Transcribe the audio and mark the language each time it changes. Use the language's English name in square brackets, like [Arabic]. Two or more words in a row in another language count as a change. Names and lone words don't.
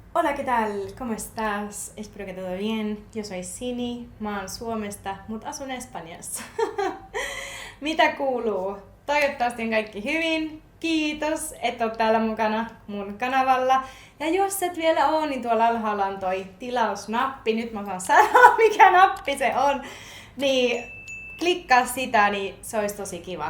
[Spanish] Hola, ¿qué tal? ¿Cómo estás? Espero que todo bien. Yo soy Sini, [Finnish] mä oon Suomesta, mutta asun Espanjassa. Mitä kuuluu? Toivottavasti on kaikki hyvin. Kiitos, että oot täällä mukana mun kanavalla. Ja jos et vielä oo, niin tuolla alhaalla on toi tilausnappi. Nyt mä saan sanoa, mikä nappi se on. Niin klikkaa sitä, niin se olisi tosi kiva.